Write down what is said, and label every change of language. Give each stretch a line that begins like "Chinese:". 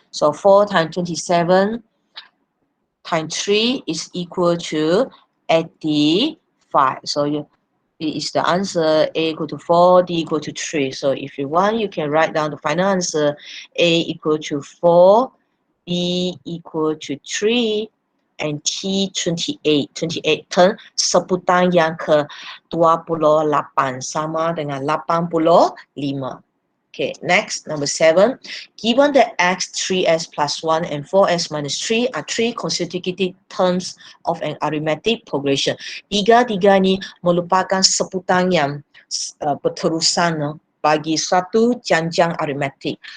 English: So 4 times 27 times 3 is equal to 85. So it is the answer. A equal to 4, D equal to 3. So if you want, you can write down the final answer. A equal to 4, B equal to 3, and T28.
Malay: 28 term sebutan yang ke-28 sama dengan 85.
English: Okay, next, number 7. Given that x, 3x plus 1 and 4x minus 3 are 3 consecutive terms of an arithmetic progression.
Malay: Tiga-tiga ni merupakan sebutan yang berterusan bagi suatu janjang arithmetic.